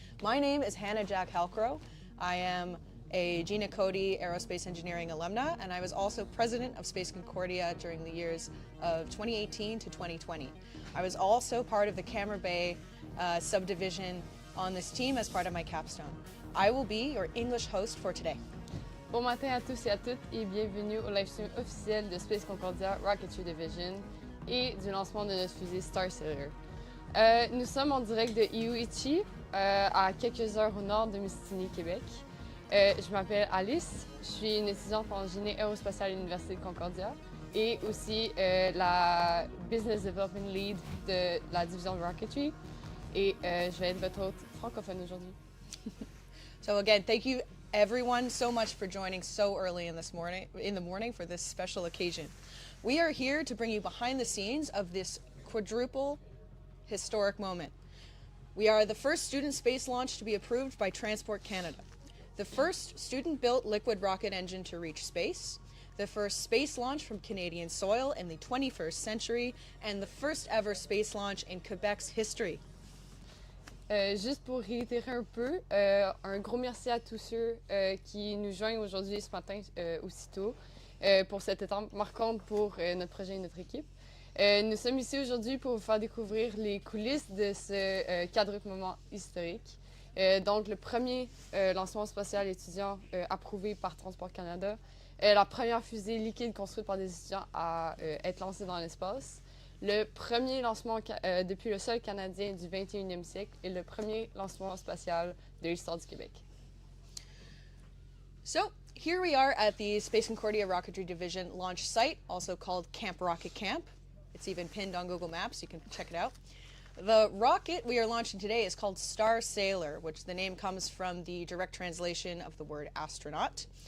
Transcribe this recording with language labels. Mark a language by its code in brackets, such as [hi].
[en] My name is Hannah Jack Halcrow. I am a Gina Cody Aerospace Engineering alumna, and I was also president of Space Concordia during the years of 2018 to 2020. I was also part of the Camera Bay subdivision on this team as part of my capstone. I will be your English host for today. [fr] Bon matin à tous et à toutes et bienvenue au livestream officiel de Space Concordia Rocketry Division et du lancement de notre fusée Starsailor. Nous sommes en direct de Avionics, à quelques heures au nord de Mysticiny, Québec. Je m'appelle Alice, je suis une étudiante en génie aérospatial à l'Université de Concordia et aussi la Business Development Lead de la division de Rocketry et je vais être votre hôte francophone aujourd'hui. [en] So again, thank you everyone so much for joining so early in the morning for this special occasion. We are here to bring you behind the scenes of this quadruple historic moment. We are the first student space launch to be approved by Transport Canada. The first student-built liquid rocket engine to reach space, the first space launch from Canadian soil in the 21st century, and the first ever space launch in Quebec's history. [fr] Juste pour réitérer un peu, un gros merci à tous ceux qui nous joignent aujourd'hui ce matin aussitôt pour cette étape marquante pour notre projet et notre équipe. Nous sommes ici aujourd'hui pour vous faire découvrir les coulisses de ce quadruple moment historique. Donc, le premier lancement spatial étudiant approuvé par Transport Canada, la première fusée liquide construite par des étudiants à être lancée dans l'espace, le premier lancement depuis le sol canadien du 21e siècle et le premier lancement spatial de l'histoire du Québec. [en] So, here we are at the Space Concordia Rocketry Division launch site, also called Camp Rocket Camp. It's even pinned on Google Maps, you can check it out. The rocket we are launching today is called Starsailor, which the name comes from the direct translation of the word astronaut.